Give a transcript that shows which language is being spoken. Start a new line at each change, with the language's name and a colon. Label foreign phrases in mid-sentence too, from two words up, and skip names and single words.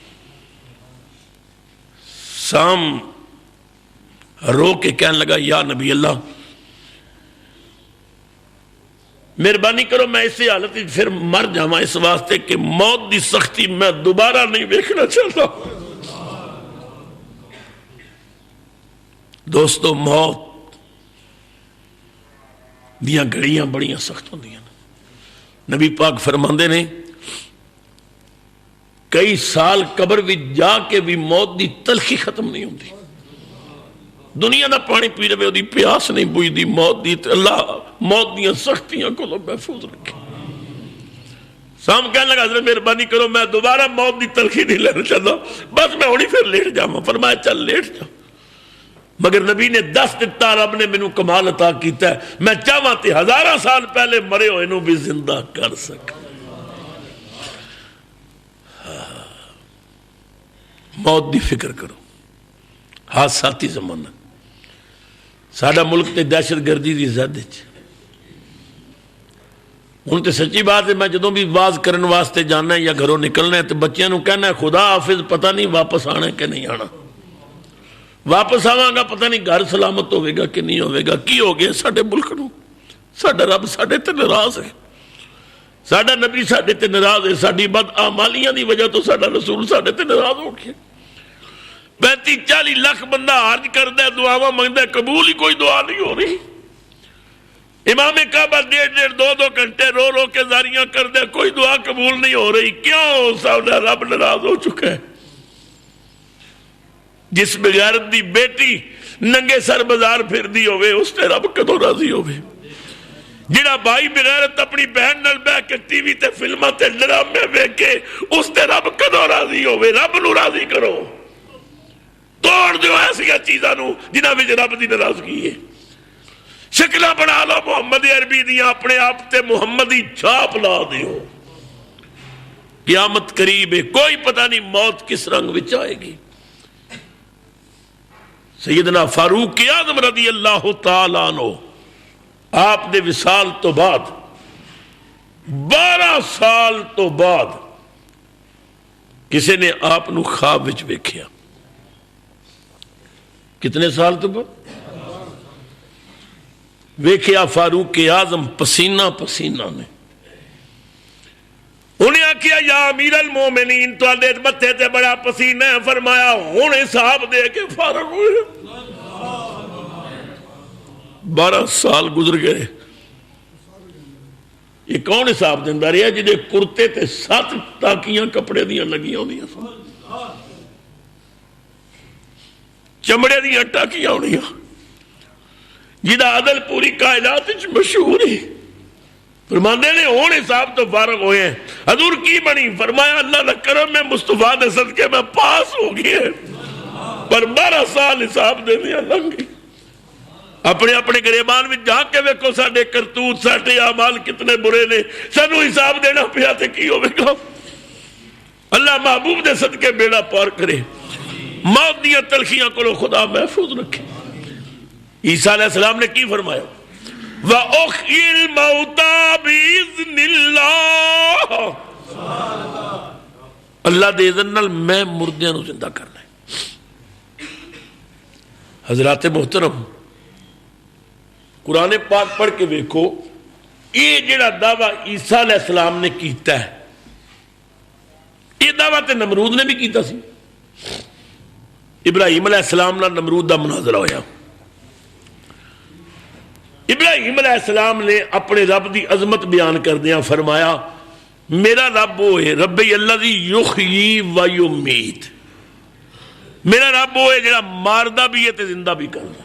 Punjabi: سام رو کے کہنے لگا
Arabic: یا نبی اللہ
Punjabi: مہربانی کرو, میں اسی حالت پھر مر جاواں اس واسطے کہ موت دی سختی میں دوبارہ نہیں دیکھنا چاہتا. دوستو, موت دیاں گھڑیاں بڑیاں سخت ہوندیاں. نبی پاک فرماندے نے کئی سال قبر بھی جا کے بھی موت دی تلخی ختم نہیں ہوندی. دنیا دا پانی پی رہے دی پیاس نہیں بوئی دی موت دی. اللہ موت دیاں سختیاں کو محفوظ رکھے. سام کہنے لگا حضرت مہربانی کرو, میں دوبارہ موت دی تلخی نہیں لینا چاہتا, بس میں ہونی پھر لیٹ جاواں. فرمایا چل لیٹ جا. مگر نبی نے دس دتا, رب نے مینوں کمال عطا کیتا ہے, میں چاہواں تے ہزارہ سال پہلے مرے ہوئے نوں بھی زندہ کر سکا. موت دی فکر کرو. حادثاتی زمانہ, ساڈا ملک تے دہشت گردی دی زد وچ. ہن تے سچی بات ہے, میں جدوں بھی واز کرن واسطے جانا ہے یا گھروں نکلنا ہے تو بچیاں نوں کہنا ہے خدا حافظ, پتہ نہیں واپس آنا ہے کہ نہیں آنا. واپس آواں گا پتہ نہیں گھر سلامت ہوئے گا کہ نہیں ہوئے گا. کی ہو گیا ساڈے ملک نوں؟ ساڈا رب ساڈے تے ناراض ہے, ساڈا نبی ساڈے تے ناراض ہے, ساڈی بد اعمالیاں دی وجہ تو ساڈا رسول ساڈے تے ناراض ہو گیا. 35-40 لاکھ بندہ حج کردا ہے, دعاواں منگدا ہے, قبول ہی کوئی دعا نہیں ہو رہی. امام کعبہ 1.5 2 گھنٹے رو رو کے زاریاں کردا ہے, کوئی دعا قبول نہیں ہو رہی. کیوں؟ ساڈا رب ناراض ہو چکا ہے. جس بغیرت دی بیٹی ننگے سر بازار پھر دی ہوئے, اس تے رب کدوں راضی ہوئے. جڑا بھائی بغیرت اپنی بہن نال بیٹھ کے ٹی وی تے فلماں تے ڈرامے ویکھ کے, اس تے رب کدوں راضی ہوئے. رب نو راضی کرو, توڑ دیو ایسا چیزاں نو جنہاں وچ رب دی ناراضگی ہے. شکلاں بنا لو محمد عربی دیاں, اپنے آپ تے محمدی چھاپ لا دیو. قیامت قریب ہے, کوئی پتہ نہیں موت کس رنگ وچ آئے گی. سیدنا فاروق اعظم
Arabic: رضی اللہ تعالیٰ عنہ,
Punjabi: آپ دے وصال تو بعد 12 سال تو بعد کسی نے آپ نو خواب وچ ویکھیا. کتنے سال تو بعد ویکھیا فاروق اعظم پسینہ پسینہ نے. انہیں آکھیا
Arabic: یا امیر المومنین
Punjabi: تواڈے متھے تے بڑا پسینہ ہے. فرمایا ہن حساب دے کے فارغ ہوئے. 12 سال گزر گئے. یہ کون حساب دیندا رہیا جہدے کرتے تے 7 ٹاکیاں کپڑے دیاں لگیاں ہوندیاں سن, چمڑے دیاں ٹاکیاں ہونیاں, جہاں عدل پوری کائنات وچ مشہور ہے. فرماندے نے ہون حساب تو فارغ ہوئے ہیں. حضور کی بنی؟ فرمایا اللہ نہ کرم میں مصطفیٰ دے صدقے میں پاس ہو گئے, پر 12 سال حساب دے دیا لنگی. اپنے اپنے گریبان میں جا کے ویکھو ساڈے کرتوت ساڈے اعمال کتنے برے نے. سانو حساب دینا پیا تے کی ہوے گا. اللہ محبوب دے صدقے بیڑا پار کرے, موت دیاں تلخیاں کو خدا محفوظ رکھے. عیسیٰ
Arabic: علیہ السلام
Punjabi: نے کی فرمایا؟
Arabic: وَأُحْيِي الْمَوْتَى بِإِذْنِ اللَّهِ,
Punjabi: اللہ دے اذن نال میں مردیاں نو زندہ کرنا ہے. حضرات محترم, قرآن پاک پڑھ کے ویکھو, یہ جڑا دعویٰ عیسیٰ
Arabic: علیہ السلام
Punjabi: نے کیتا ہے, یہ دعویٰ تے نمرود نے بھی کیتا سی. ابراہیم
Arabic: علیہ السلام
Punjabi: نال نمرود دا مناظرہ ہویا. ابراہیم
Arabic: علیہ السلام
Punjabi: نے اپنے رب دی عظمت بیان کردیاں فرمایا میرا رب وہ ہے
Arabic: ربی الذی یحیی و یمیت,
Punjabi: میرا رب وہ ہے جڑا ماردا بھی ہے تے زندہ بھی کردا.